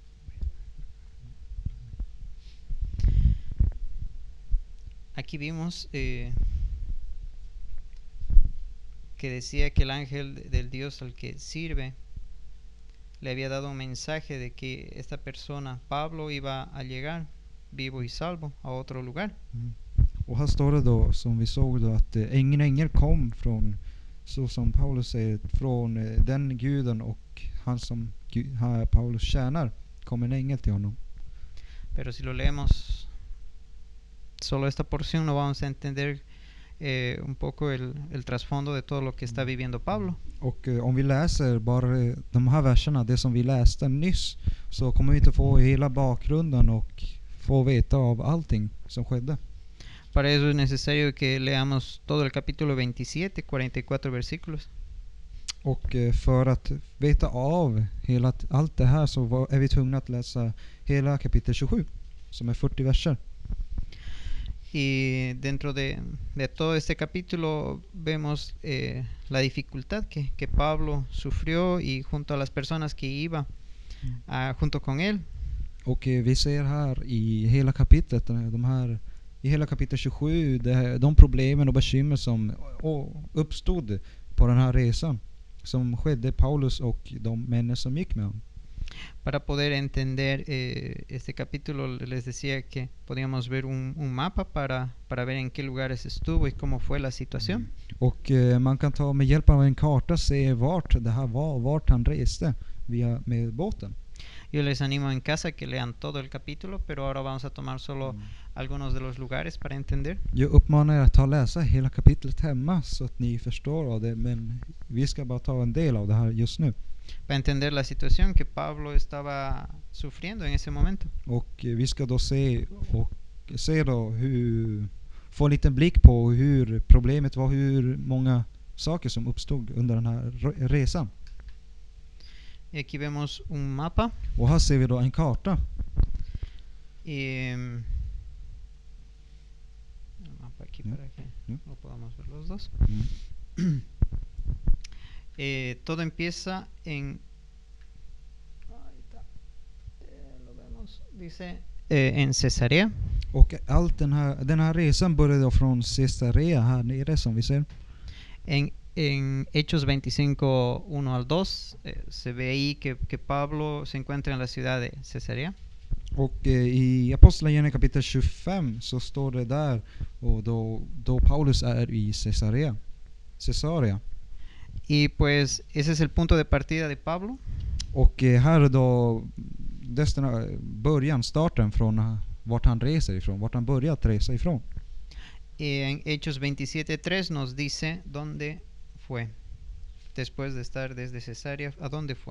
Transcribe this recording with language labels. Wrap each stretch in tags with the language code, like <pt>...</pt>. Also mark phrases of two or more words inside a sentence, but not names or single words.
<es>Aquí vimos que decía que el ángel del Dios al que sirve le había dado un mensaje de que esta persona, Pablo, iba a llegar vivo y salvo a otro lugar.</es> <sv>Och här står det då, som vi såg då, att ingen ängel kom från, så som Paulus säger, från den guden och han som Paulus tjänar, kom en ängel till honom.</sv> <es>Pero si lo leemos solo esta porción, no vamos a entender un poco el trasfondo de todo lo que está viviendo Pablo.</es> <sv>Och om vi läser bara de här verserna, det som vi läste nyss, så kommer vi inte få hela bakgrunden och få veta av allting som skedde.</sv> <es>Para eso es necesario que leamos todo el capítulo 27, 44 versículos.</es> <sv>Och för att veta av allt det här så är vi tvungna att läsa hela kapitel 27, som är 40 verser.</sv> <es>Y dentro de todo este capítulo vemos la dificultad que Pablo sufrió y junto a las personas que iba junto con él.</es> <sv>Och vi ser här i hela kapitlet, i hela kapitel 27, de problemen och bekymmer som uppstod på den här resan som skedde Paulus och de män som gick med honom.</sv> <es>Para poder entender este capítulo, les decía que podíamos ver un mapa para ver en qué lugares estuvo y cómo fue la situación.</es> <sv>Och man kan ta med hjälp av en karta se vart det här var, vart han reste med båten.</sv> <es>Yo les animo en casa que lean todo el capítulo, pero ahora vamos a tomar solo algunos de los lugares para entender.</es> <sv>Jag uppmanar er att ta och läsa hela kapitlet hemma så att ni förstår av det, men vi ska bara ta en del av det här just nu.</sv> <es>Para entender la situación que Pablo estaba sufriendo en ese momento.</es> <sv>Och vi ska då se då få en liten blick på hur problemet var, hur många saker som uppstod under den här resan.</sv> <es>Y aquí vemos un mapa.</es> <sv>Och här ser vi då en karta.</sv> <es>Un mapa aquí para que lo podamos ver los dos. Todo empieza en lo vemos, dice en Cesarea.</es> <sv>Och allt den här resan började då från Cesarea här nere som vi ser.</sv> <es>En Hechos 25, 1 al 2 se ve ahí que Pablo se encuentra en la ciudad de Cesarea.</es> <sv>Och i Apostlagärningarna kapitel 25 så står det där, och då Paulus är i Caesarea.</sv> <es>Y pues ese es el punto de partida de Pablo.</es> <sv>Och här är då starten från vart han reser ifrån, vart han börjat resa ifrån.</sv> <es>En Hechos 27:3 nos dice dónde fue. Después de estar desde Cesarea, ¿a dónde fue?</es>